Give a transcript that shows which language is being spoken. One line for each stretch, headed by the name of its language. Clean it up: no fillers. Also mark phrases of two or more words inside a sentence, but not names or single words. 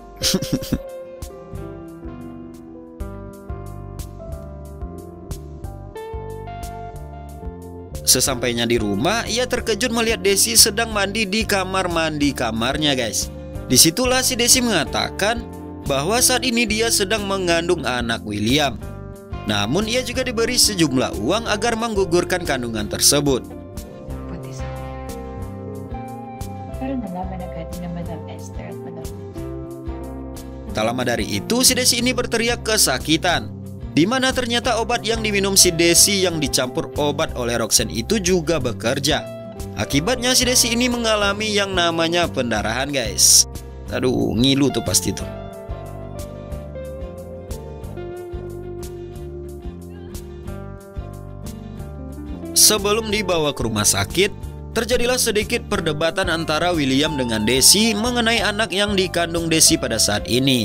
Indonesian: Sesampainya di rumah, ia terkejut melihat Desi sedang mandi di kamar mandi kamarnya, guys. Disitulah si Desi mengatakan bahwa saat ini dia sedang mengandung anak William. Namun ia juga diberi sejumlah uang agar menggugurkan kandungan tersebut.
Filipino: Buntis ako. Pero nalaman agad ni Madam Esther at Madam.
Indonesian: Tak lama dari itu, si Desi ini berteriak kesakitan, di mana ternyata obat yang diminum si Desi yang dicampur obat oleh Roxanne itu juga bekerja. Akibatnya si Desi ini mengalami yang namanya pendarahan, guys. Aduh, ngilu tuh pasti tuh. Sebelum dibawa ke rumah sakit, terjadilah sedikit perdebatan antara William dengan Desi mengenai anak yang dikandung Desi pada saat ini.